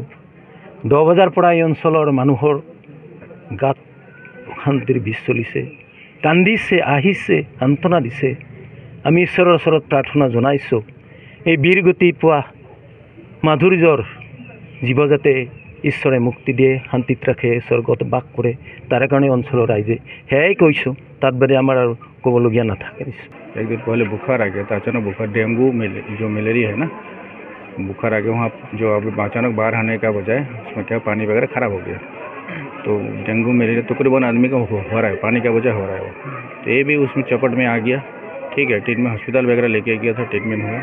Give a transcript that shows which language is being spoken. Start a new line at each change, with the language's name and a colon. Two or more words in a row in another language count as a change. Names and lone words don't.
Assamese: 10 বজাৰ পৰা এই অঞ্চলৰ মানুহৰ গাত শান্তিৰ বীজ চলিছে, কান্দিছে, আহিছে, সান্তনা দিছে। আমি ঈশ্বৰৰ ওচৰত প্ৰাৰ্থনা জনাইছোঁ এই বীৰগতি পোৱা মাধুৰ্যৰ জীৱ যাতে ঈশ্বৰে মুক্তি দিয়ে, শান্তিত ৰাখে, স্বৰ্গত বাস কৰে, তাৰে কাৰণে অঞ্চলৰ ৰাইজে সেয়াই কৈছোঁ। তাত বাদে আমাৰ আৰু ক'বলগীয়া নাথাকে।
Hindi: एक दिन पहले बुखार आ गया था, अचानक बुखार, डेंगू जो मलेरिया है ना, बुखार आ गया वहाँ। जो अभी अचानक बाहर आने का बजाय उसमें क्या पानी वगैरह ख़राब हो गया, तो डेंगू मलेरिया तकरीबन आदमी का हो रहा है, पानी का वजह हो रहा है वो। तो ये भी उसमें चपट में आ गया। ठीक है, ट्रीटमेंट हॉस्पिटल वगैरह लेके गया था, ट्रीटमेंट हुआ।